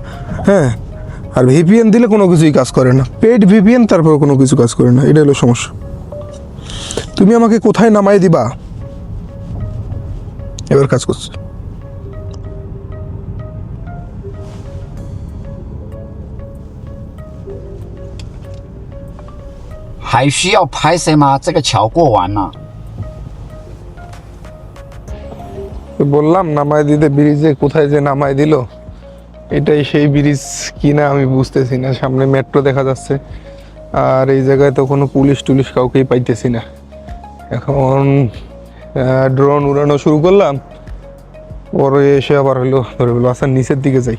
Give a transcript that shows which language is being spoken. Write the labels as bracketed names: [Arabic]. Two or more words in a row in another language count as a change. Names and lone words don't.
[Bangla] হ্যাঁ, আর ভিপিএন দিলে কোনো কিছুই কাজ করে না, [English] paid VPN, [Bangla] তারপর কোনো কিছু কাজ করে না। এটা হলো সমস্যা। তুমি আমাকে কোথায় নামাই দিবা? এবার কাজ করছে। [Chinese] 还需要拍谁吗？这个桥过完了。 [Bangla] বললাম নামাই দিতে, ব্রিজে কোথায় যে নামাই দিল, এটাই সেই ব্রিজ কিনা আমি বুঝতেছি না। সামনে মেট্রো দেখা যাচ্ছে, আর এই জায়গায় তো কোনো পুলিশ টুলিশ কাউকেই পাইতেছি না। এখন ড্রোন উড়ানো শুরু করলাম, পরে এসে আবার হলো ধরে বললো আচ্ছা নিচের দিকে যাই।